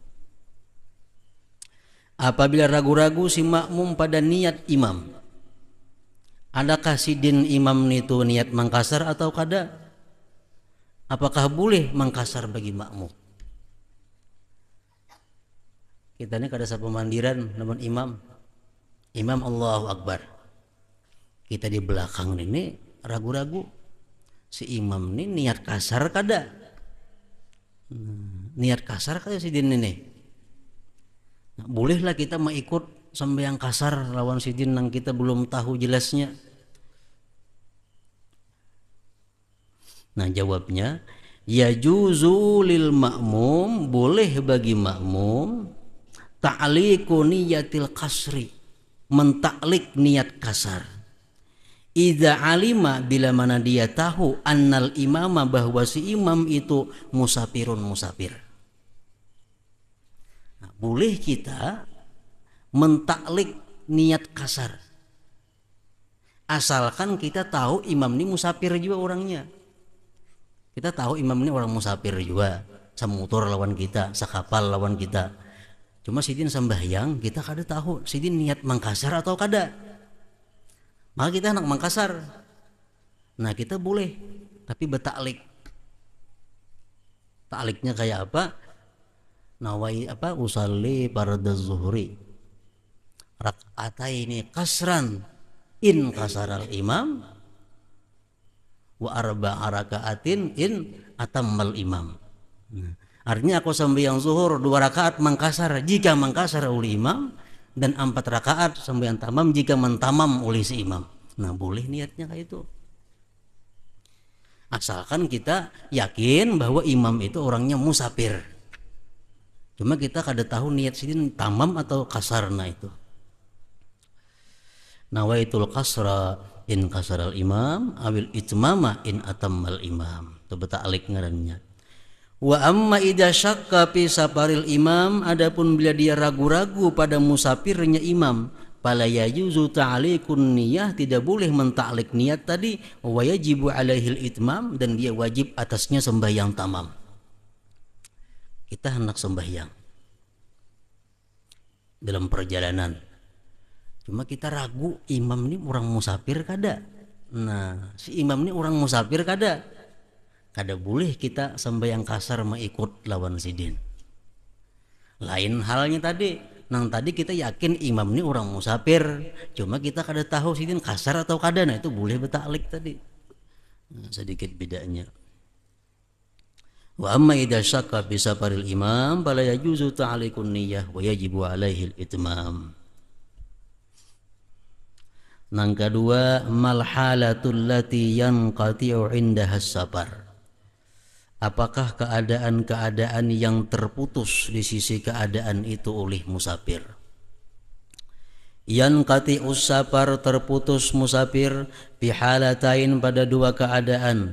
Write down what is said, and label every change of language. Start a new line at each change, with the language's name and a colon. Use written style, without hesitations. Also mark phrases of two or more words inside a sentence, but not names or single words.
Banjar: Apabila ragu-ragu si makmum pada niat imam, adakah sidin imam itu niat mengkasar atau kada?
Indonesian: Apakah boleh mengkasar bagi makmum?
Banjar: Kita ini kada sapemandiran namun imam
Arabic: الله أكبر,
Banjar: kita di belakang ini ragu-ragu si imam ini niat kasar kada, niat kasar kada si din ini. Nah, bolehlah kita mengikut sembahyang kasar lawan si din yang kita belum tahu jelasnya.
Indonesian: Nah jawabnya,
Arabic: يجوز للمأموم,
Indonesian: boleh bagi makmum
Arabic: تعليق نية القصر,
Indonesian: mentaklik niat kasar.
Arabic: إذا علم,
Indonesian: bila mana dia tahu,
Arabic: أن الإمام,
Indonesian: bahwa si imam itu musafir. Nah, boleh kita mentaklik niat kasar. Asalkan kita tahu imam ini musafir juga orangnya.
Banjar: Kita tahu imam ini orang musafir juga, samutur lawan kita, sakapal lawan kita. Cuma sidin sembahyang kita kada tahu sidin niat mangkasar atau kada. Maka kita anak mangkasar. Nah kita boleh, tapi betaklik.
Indonesian: Takliknya kayak apa? Nawai apa?
Arabic: أصلي فرض الظهر ركعتين قصرا إن قصر الإمام وأربع ركعات إن أتم الإمام.
Indonesian: Artinya aku sembahyang zuhur 2 rakaat mangkasar jika mangkasar oleh imam, dan 4 rakaat sembahyang tamam jika mentamam oleh si imam. Nah boleh niatnya kayak itu. Asalkan kita yakin bahwa imam itu orangnya musafir.
Banjar: Cuma kita kada tahu niat sidin tamam atau kasarna itu.
Arabic: نويت القصر إن قصر الإمام أو الإتمام إن أتم الإمام.
Banjar: Itu betaklik ngarannya.
Arabic: وأما إذا شك في سفر الإمام,
Indonesian: adapun bila dia ragu-ragu pada musafirnya imam,
Arabic: فلا يجوز تعليق النية,
Indonesian: tidak boleh mentaklik niat tadi,
Arabic: ويجب عليه الإتمام,
Indonesian: dan dia wajib atasnya sembahyang tamam.
Banjar: Kita hendak sembahyang dalam perjalanan, cuma kita ragu imam ini orang musafir kada. Nah si imam ini orang musafir kada boleh kita sembahyang kasar mengikut lawan sidin. Lain halnya tadi, nang tadi kita yakin imam ini orang musafir, cuma kita kada tahu sidin kasar atau kada. Nah itu boleh betaklik tadi.
Indonesian: Nah, sedikit bedanya.
Arabic: وأما إذا شك بسفر الإمام فلا يجوز تعليق النية ويجب عليه الإتمام.
Banjar: Nang kedua,
Arabic: ما الحالة التي ينقطع عندها السفر.
Indonesian: Apakah keadaan-keadaan yang terputus di sisi keadaan itu oleh musafir?
Arabic: ينقطع السفر,
Indonesian: terputus musafir, bihalatain, pada 2 keadaan.